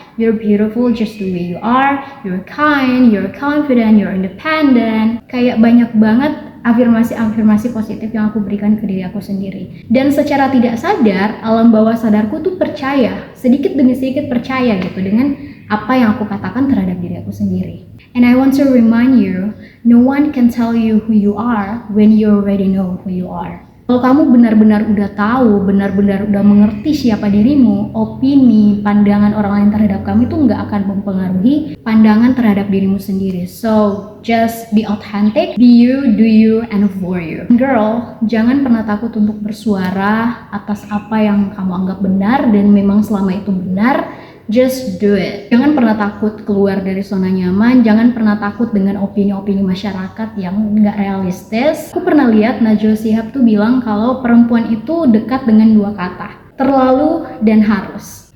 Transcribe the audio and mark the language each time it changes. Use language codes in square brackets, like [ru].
[en] You're beautiful just the way you are. You're kind, you're confident, you're independent. [id] Kayak banyak banget afirmasi-afirmasi positif yang aku berikan ke diri aku sendiri. Dan secara tidak sadar, alam bawah sadarku tuh percaya, sedikit demi sedikit percaya gitu dengan apa yang aku katakan terhadap diri aku sendiri. [en] And I want to remind you, no one can tell you who you are when you already know who you are. [id] Kalau kamu benar-benar udah tahu, benar-benar udah mengerti siapa dirimu, opini, pandangan orang lain terhadap kamu itu nggak akan mempengaruhi pandangan terhadap dirimu sendiri. [en] So, just be authentic, be you, do you, and for you. [id] Girl, jangan pernah takut untuk bersuara atas apa yang kamu anggap benar dan memang selama itu benar. [en] Just do it. [id] Jangan pernah takut keluar dari zona nyaman. Jangan pernah takut dengan opini-opini masyarakat yang nggak realistis. Aku pernah lihat Najwa Shihab tuh bilang kalau perempuan itu dekat dengan dua kata, terlalu dan harus.